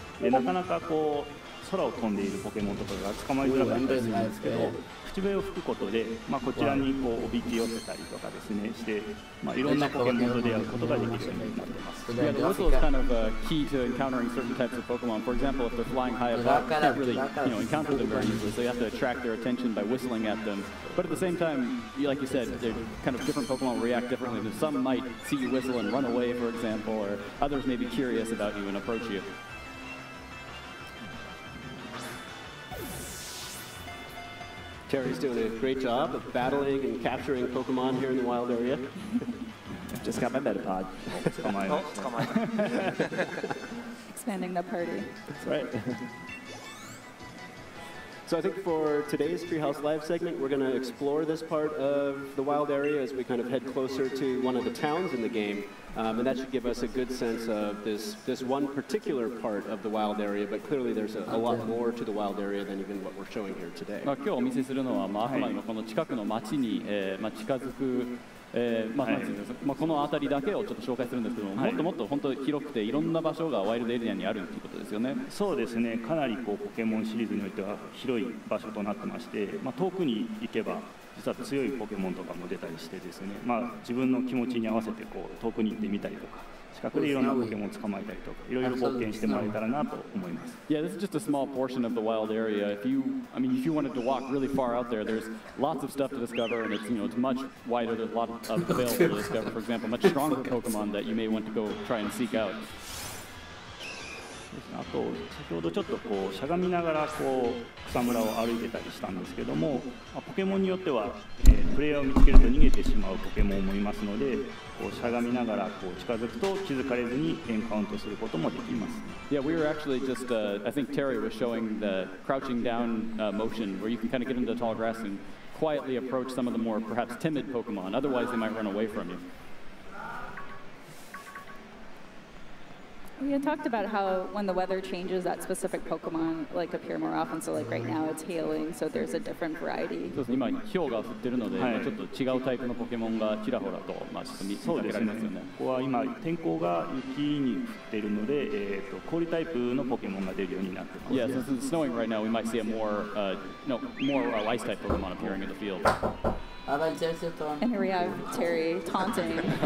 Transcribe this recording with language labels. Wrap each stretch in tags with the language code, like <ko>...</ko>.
<ja>で、なかなか空を飛んでいるポケモンとかが捕まえづらかったりするんですけど、口笛を吹くことで、こちらにおびき寄せたりとかですねして、いろんなポケモンと出会うことができるようになっています。</ja> <en>Yeah, the whistle is kind of key to encountering certain types of Pokemon. For example, if they're flying high above, you can't really encounter them very easily, so you have to attract their attention by whistling at them. But at the same time, like you said, they're kind of different Pokemon react differently. Some might see you whistle and run away, for example, or others may be curious about you and approach you. Terry's doing a great job of battling and capturing Pokemon here in the wild area. Just got my Metapod. Expanding the party. That's right. So I think for today's Treehouse Live segment, we're going to explore this part of the wild area as we kind of head closer to one of the towns in the game. And that should give us a good sense of this one particular part of the wild area, but clearly there's a lot more to the wild area than even what we're showing here today.</en> <ja>今日お見せするのは、あくまでもこの近くの町に近づくこの辺りだけをちょっと紹介するんですけども、もっともっと本当に広くていろんな場所がワイルドエリアにあるということですよね。そうですね、かなりポケモンシリーズにおいては広い場所となってまして、遠くに行けば実は強いポケモンとかも出たりしてですね、自分の気持ちに合わせて遠くに行ってみたりとか、近くでいろんなポケモンを捕まえたりとか、いろいろ冒険してもらえたらなと思います。</ja> <en>Yeah, this is just a small portion of the wild area. If you wanted to walk really far out there, there's lots of stuff to discover, and it's much wider. There's a lot of available to discover. For example, much stronger Pokemon that you may want to go try and seek out.</en> <ja>あと先ほどちょっとしゃがみながら草むらを歩いてたりしたんですけども、ポケモンによっては、プレイヤーを見つけると逃げてしまうポケモンもいますので、しゃがみながら近づくと気づかれずにエンカウントすることもできます。</ja> <en>Yeah, we were actually just, I think Terry was showing the crouching down motion where you can kind of get into the tall grass and quietly approach some of the more perhaps timid Pokemon. Otherwise, they might run away from you. We had talked about how when the weather changes, that specific Pokemon appear more often. So right now it's hailing, so there's a different variety.</en> <ja>そうですね、今氷が降ってるので、ちょっと違うタイプのポケモンがちらほらとちょっと見かけられますよね。ここは今天候が雪に降っているので、氷タイプのポケモンが出るようになってます。</ja> <en>Yeah, since it's snowing right now, we might see a more ice type Pokemon appearing in the field. And here we have Terry taunting.</en>